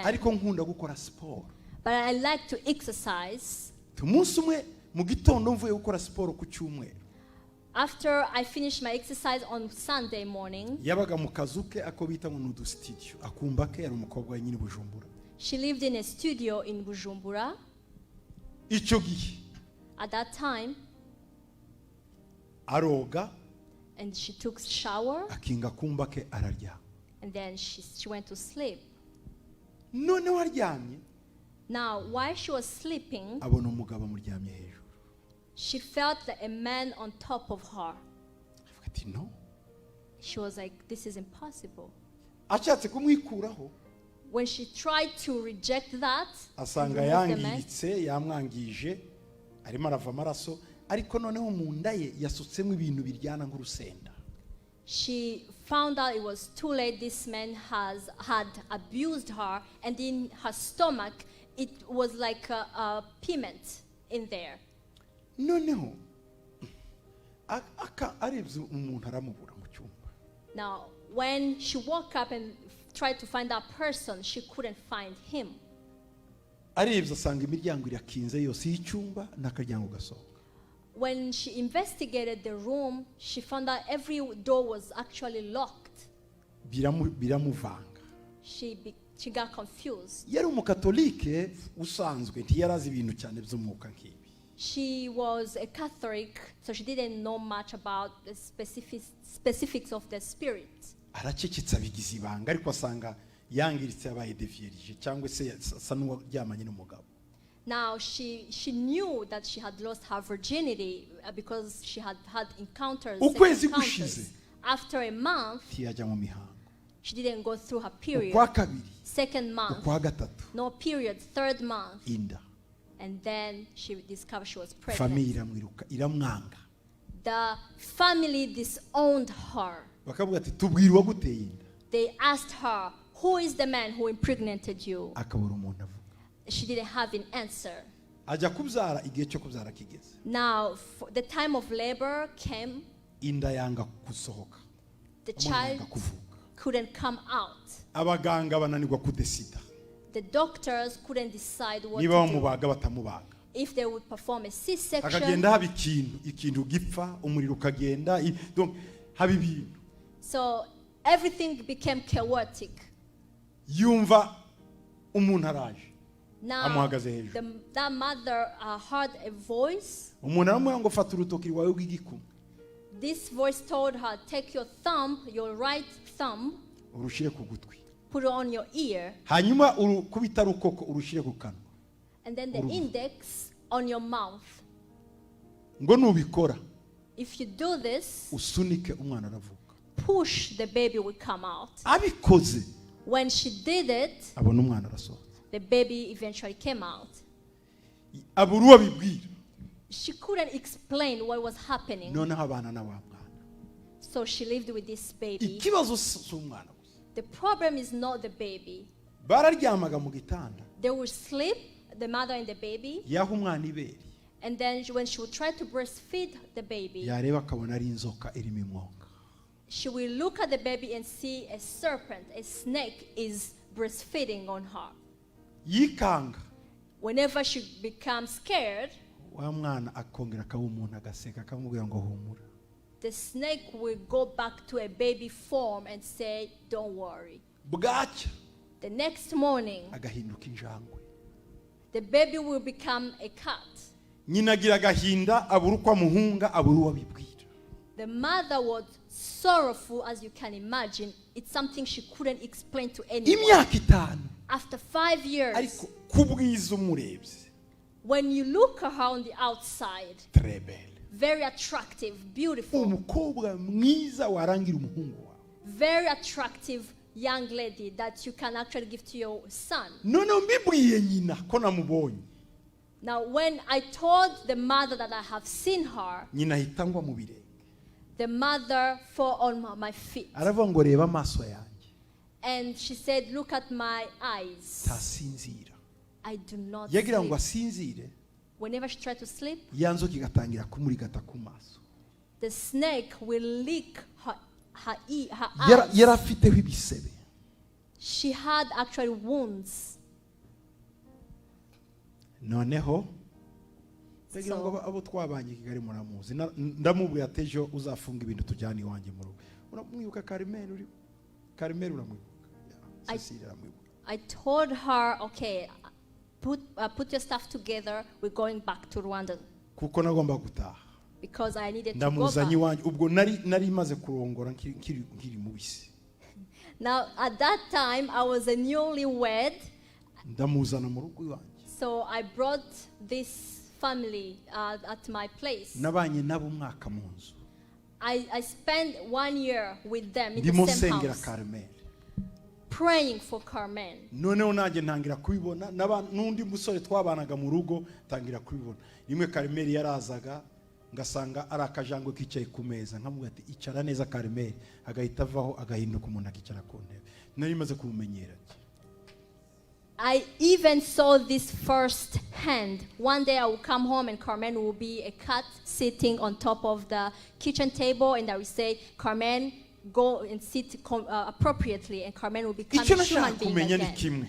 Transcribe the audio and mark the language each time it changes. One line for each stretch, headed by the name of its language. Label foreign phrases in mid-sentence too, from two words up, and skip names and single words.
English: But I like to exercise. After I finished my exercise on Sunday morning, she lived in a studio in Bujumbura.
Kinyarwanda: icyo gihe
English: At that time,
Kinyarwanda: aroga
English: and she took shower,
Kinyarwanda: akinga kumba ke araryama.
English: and then she went to sleep.
Kinyarwanda: Noneho aryamye
English: Now, while she was sleeping,
Kinyarwanda: abona umugabo amuryamye hejuru.
English: she felt that a man on top of her.
Kinyarwanda: Avuga ati no.
English: She was like, this is impossible.
Kinyarwanda: Ashatse kumwikuraho
English: When she tried to reject that,
Kinyarwanda: asanga
English: remove the man,
Kinyarwanda: yangiritse yamwangije arimo arava amaraso, ariko noneho mu nda ye yasutsemo ibintu biryana nk'urusenda.
English: she found out it was too late. This man had abused her, and in her stomach, it was like a piment in there.
Kinyarwanda: Noneho arebye umuntu aramubura mu cyumba.
English: Now, when she woke up and tried to find that person, she couldn't find him.
Kinyarwanda: Arebye asanga imiryango irakinze yose y'icyumba n'akaryango gasohoka.
English: When she investigated the room, she found that every door was actually locked.
Kinyarwanda: Biramuvanga.
English: She got confused.
Kinyarwanda: Yari umukatolike usanzwe ntiyarazi ibintu cyane by'umwuka nk'ibi.
English: She was a Catholic, so she didn't know much about the specifics of the spirit.
Kinyarwanda: Aracecetse abigize ibanga, ariko asanga yangiritse yabaye devierge cyangwa se asa n'uwaryamanye n'umugabo.
English: Now she knew that she had lost her virginity because she had had encounters.
Kinyarwanda: Ukwezi gushize
English: After a month,
Kinyarwanda: ntiyajya mu mihango.
English: she didn't go through her period.
Kinyarwanda: Ukwa kabiri,
English: Second month,
Kinyarwanda: ukwa gatatu,
English: no period. Third month,
Kinyarwanda: inda.
English: and then she discovered she was Family pregnant.
Kinyarwanda: iramwiruka iramwanga.
English: The family disowned her.
Kinyarwanda: Bakavuga ati tubwirwa guteye inda.
English: They asked her, who is the man who impregnated you?
Kinyarwanda: Akabura umuntu avuga.
English: She didn't have an answer.
Kinyarwanda: Ajya kubyara, igihe cyo kubyara kigeze.
English: Now, the time of labor came.
Kinyarwanda: Inda yanga gusohoka.
English: The
Kinyarwanda: Umwana
English: child
Kinyarwanda: yanga kuvuka.
English: couldn't come out.
Kinyarwanda: Abaganga bananirwa kudesida.
English: The doctors couldn't decide what
Kinyarwanda: Niba
English: to do.
Kinyarwanda: bamubaga batamubaga.
English: If they would perform a C-section,
Kinyarwanda: Akagenda haba ikintu gipfa, umuriro ukagenda, donc haba ibintu.
English: so everything became chaotic.
Kinyarwanda: Yumva umuntu araje.
English: Now,
Kinyarwanda: Amuhagaze hejuru.
English: that mother heard a voice.
Kinyarwanda: Umuntu aramubwira ngo fata urutoki rwawe rw'igikumwe.
English: This voice told her, take your thumb, your right thumb,
Kinyarwanda: Urushire ku gutwi.
English: put it on your ear,
Kinyarwanda: Hanyuma urukubita rukoko urushire ku kanwa.
English: and then the index on your mouth.
Kinyarwanda: Ngo nubikora
English: If you do this,
Kinyarwanda: usunike umwana aravuka.
English: push, the baby will come out.
Kinyarwanda: Abikoze
English: When she did it,
Kinyarwanda: abona umwana arasohoka.
English: the baby eventually came out.
Kinyarwanda: Abura uwo abibwira.
English: She couldn't explain what was happening,
Kinyarwanda: Noneho abana na wa mwana.
English: so she lived with this baby.
Kinyarwanda: Ikibazo si umwana gusa.
English: The problem is not the baby.
Kinyarwanda: Bararyamaga mu gitanda.
English: They would sleep, the mother and the baby,
Kinyarwanda: Yaha umwana ibere.
English: and then when she would try to breastfeed the baby,
Kinyarwanda: Yareba akabona ari inzoka irimo imwonga.
English: she will look at the baby and see a serpent, a snake is breastfeeding on her.
Kinyarwanda: Yikanga.
English: Whenever she becomes scared,
Kinyarwanda: Wa mwana akongera akaba umuntu agaseka akamubwira ngo humura.
English: the snake will go back to a baby form and say, don't worry.
Kinyarwanda: Bwacya
English: The next morning,
Kinyarwanda: agahinduka injangwe.
English: the baby will become a cat.
Kinyarwanda: Nyina agira agahinda, abura uko amuhunga, abura uwo abibwira.
English: The mother was sorrowful, as you can imagine. It's something she couldn't explain to anyone.
Kinyarwanda: Imyaka 5.
English: After 5 years,
Kinyarwanda: Ariko kubwiza umurebye.
English: when you look at her on the outside,
French: Très belle.
English: very attractive, beautiful,
Kinyarwanda: Umukobwa mwiza warangira umuhungu wawe.
English: very attractive young lady that you can actually give to your son.
Kinyarwanda: None mbibwiye nyina ko namubonye.
English: Now, when I told the mother that I have seen her,
Kinyarwanda: Nyina ahita ngwa mu birenge.
English: the mother fell on my feet.
Kinyarwanda: Aravuga ngo reba amaso yanjye.
English: And she said, look at my eyes.
Kinyarwanda: Tasinzira.
English: I do not
Kinyarwanda: Yagira ngo
English: sleep.
Kinyarwanda: asinzire.
English: Whenever she tried to sleep,
Kinyarwanda: Ya nzoka igatangira kumurigata ku maso.
English: the snake will lick her eyes.
Kinyarwanda: Yari afiteho ibisebe.
English: She had actually wounds.
Kinyarwanda: Noneho Tegira ngo abo twabanye Kigali muramuzi. Ndamubwira ati ejo uzafunga ibintu tujyana iwanjye mu rugo. Uramwibuka Carmel uramwibuka. Cecilia uramwibuka.
English: I told her, okay, put your stuff together, we're going back to Rwanda.
Kinyarwanda: kuko nagomba gutaha.
English: Because I needed to go
Kinyarwanda: Ndamuzanye
English: back.
Kinyarwanda: iwanjye ubwo nari maze kurongora nkiri mubisi.
English: Now, at that time, I was a newlywed.
Kinyarwanda: Ndamuzana mu rugo iwanjye.
English: So I brought this family at my place.
Kinyarwanda: Nabanye nabo umwaka mu nzu.
English: I spent 1 year with them in
Kinyarwanda: Ndimo
English: the same
Kinyarwanda: nsengera
English: house, Carmel. praying for Carmen.
Kinyarwanda: Noneho nanjye ntangira kubibona n'undi musore twabanaga mu rugo tangira kubibona. Rimwe Carmel yarazaga ngasanga ari akajangwe kicaye ku meza nkamuga ati icara neza Carmel, agahita avaho agahinduka umuntu akicara ku ntebe. Nari maze kumumenyera.
English: I even saw this first hand. One day I will come home and Carmen will be a cat sitting on top of the kitchen table, and I will say, Carmen, go and sit appropriately, and Carmen will become a human being again.